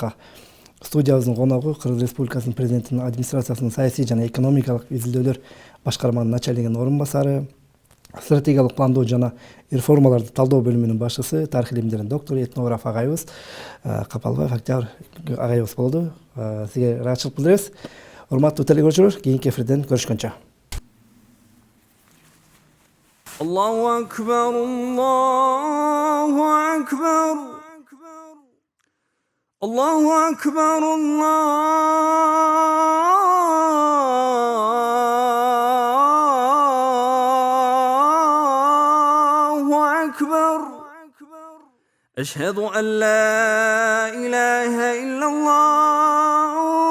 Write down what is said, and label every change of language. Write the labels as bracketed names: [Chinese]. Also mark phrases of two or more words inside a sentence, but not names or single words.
[Kyrgyz] Студиябыздын коногу Кыргыз Республикасынын президентинин администрациясынын саясий жана экономикалык изилдөөлөр башкарманын начальнигинин орун басары, стратегиялык пландоо жана реформаларды талдоо бөлүмүнүн башчысы, тарых илимдеринин доктору, этнограф агайыбыз Капалбаев Октябрь агайыбыз болду. Сизге ыраазычылык билдиребиз. Урматтуу телекөрүүчүлөр, кийинки эфирден көрүшкөнчө. [Arabic] الله أكبر الله أكبر الله أكبر الله أكبر أشهد أن لا إله إلا الله